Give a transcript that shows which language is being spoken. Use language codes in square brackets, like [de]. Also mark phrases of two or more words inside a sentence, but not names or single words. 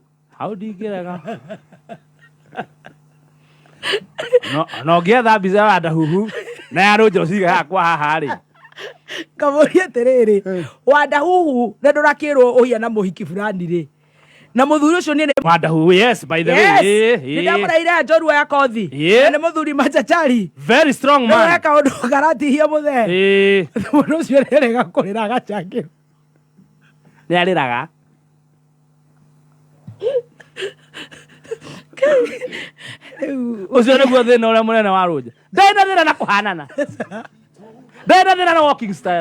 [ki] Hau ndingĩrega. No ngĩetha mbica ya Wandahuhu na ya Roja ũciga hakwa haha rĩ. Kamũria atĩrĩrĩ. Wandahuhu nĩ ndũrakĩrwo ũhia na mũhiki fulani rĩ. Na mũthuri ũcio nĩ Wandahuhu, [en] yes, by the way. [ki] Nĩ ndamũraire njorua ya kothi. Nĩ mũthuri machachari. [en] Very strong man. [ki] Nĩ kaũndũ karatihia mũthee. Mũndũ ũcio nĩarega kũrĩra agacangĩrwo. Nĩ arĩraga. Ũcio nĩguo thĩna ũrĩa mũnene wa Roja. Ndenda thĩna na kũhanana. Ndenda thĩna na [en] walking style.